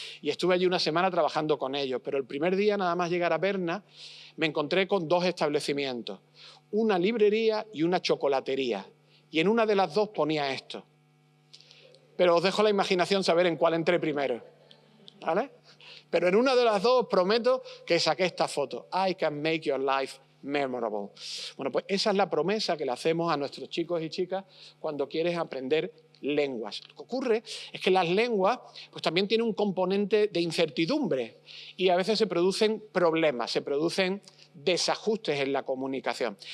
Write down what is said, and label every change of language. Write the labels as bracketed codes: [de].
[es] Y estuve allí una semana trabajando con ellos, pero el primer día, nada más llegar a Berna, me encontré con 2 establecimientos, una librería y una chocolatería. Y en una de las 2 ponía esto. Pero os dejo la imaginación saber en cuál entré primero, ¿vale? Pero en una de las 2 prometo que saqué esta foto. [en] I can make your life memorable. [es] Bueno, pues esa es la promesa que le hacemos a nuestros chicos y chicas cuando quieres aprender lenguas. Lo que ocurre es que las lenguas pues también tienen un componente de incertidumbre y a veces se producen problemas, se producen desajustes en la comunicación.